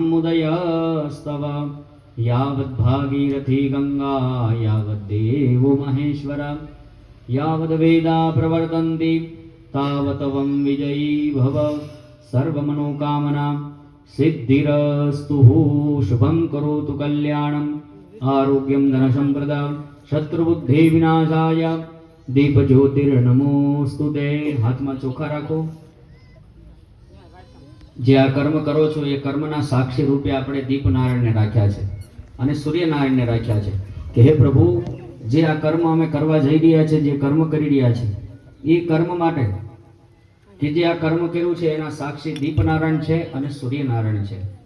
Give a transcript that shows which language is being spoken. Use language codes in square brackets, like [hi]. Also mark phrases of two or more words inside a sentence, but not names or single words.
[sa] मुदयस्तव यावद्भागीरथी गङ्गा यावद्देवो महेश्वर यावद्वेदा प्रवर्तन्ति तावत्त्वं विजयी भव सर्वमनोकामना सिद्धिरस्तु शुभं करोतु कल्याणम् आरोग्यं धनसम्पदा शत्रुबुद्धि विनाशाय दीप ज्योतिर्नमोस्तु ते. [gu] हाथમાં ચોખા રાખો. જે આ કર્મ કરો છો એ કર્મના સાક્ષી રૂપે આપણે દીપનારાયણને રાખ્યા છે અને સૂર્યનારાયણને રાખ્યા છે કે હે પ્રભુ, જે આ કર્મ અમે કરવા જઈ રહ્યા છે, જે કર્મ કરી રહ્યા છે, એ કર્મ માટે કે જે આ કર્મ કર્યું છે એના સાક્ષી દીપનારાયણ છે અને સૂર્યનારાયણ છે.